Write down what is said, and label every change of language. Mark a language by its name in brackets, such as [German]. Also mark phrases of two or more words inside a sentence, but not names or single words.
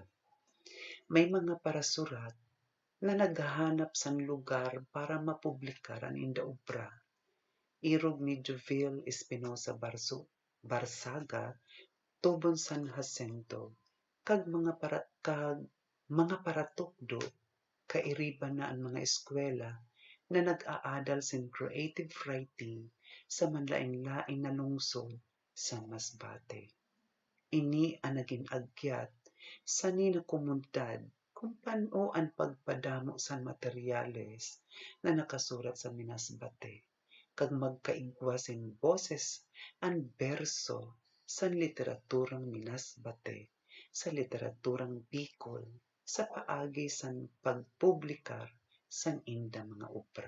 [Masbatenyo] May mga parasurat na naghahanap sang lugar para mapublikar ang inda obra. Irog ni Jovel Espinosa Barsaga, Tubon San Jacinto, kag mga paratukdo kairiban na ang mga eskwela na nag-aadal sin [English] creative writing [Masbatenyo] sa manlain-lain na lungsod sa Masbate. Ini ang naging agyat sa nina komunidad kung paano ang pagpadamo sa materyales na nakasurat sa minasbate kag magkaigwa sin boses ang berso sa literaturang minasbate sa literaturang Bicol sa paagi san pagpublikar san inda mga obra.